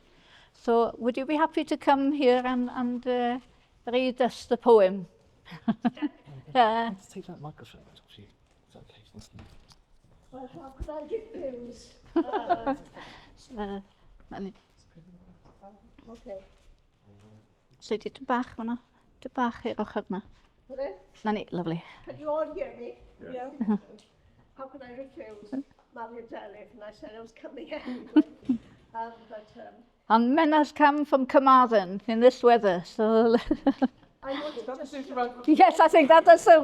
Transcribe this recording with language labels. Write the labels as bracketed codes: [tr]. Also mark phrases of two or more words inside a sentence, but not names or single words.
[en] So would you be happy to come here and read us the poem? Let's take that microphone off you. Is that okay? Thanks. Well, how could I get those? Okay. [cy] So did bach fanna. Dy bach i'r ochr yma. [en] Hello? [cy] Na ni, [en] lovely. Can you all hear me? Yeah. How could I refuse Marian Delyth? And I said I was coming anyway. And Menna's come from Carmarthen in this weather, so... I want to just Yes, I think that does so.